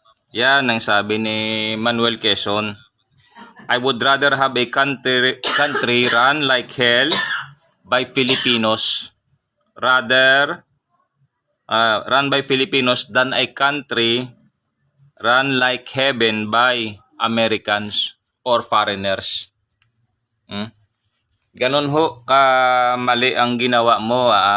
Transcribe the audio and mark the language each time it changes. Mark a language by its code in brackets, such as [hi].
[tl] Yan ang sabi ni Manuel Quezon. [en] I would rather have a country run like hell by Filipinos run by Filipinos than a country run like heaven by Americans or foreigners. [tl] Ganon ho ka mali ang ginawa mo.